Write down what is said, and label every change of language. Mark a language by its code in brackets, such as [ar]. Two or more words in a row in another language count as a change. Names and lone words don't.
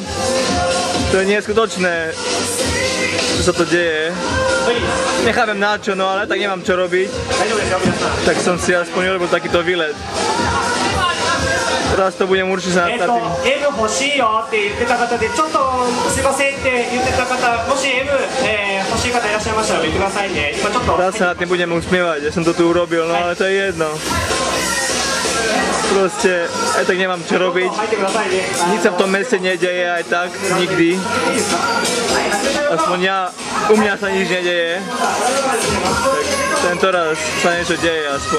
[sk] To je neskutočné, čo sa to deje. Nechápem na čo, no ale tak nemám čo robiť. Tak som si aspoň urobil takýto výlet. Teraz to budem určite sa nad tým. [ja] M 欲しいよって言ってた方で、ちょっとすいませんって言ってた方、もし M、欲しい方いらっしゃいましたら言ってくださいね。今ちょっと。 [sk] Teraz sa nad tým budem usmievať, že som to tu urobil, no ale to je jedno. Proste, aj tak nemám čo robiť. Nič sa v tom meste nedeje aj tak, nikdy. Aspoň u mňa sa nič nedeje. Tak tento raz sa niečo deje aspoň.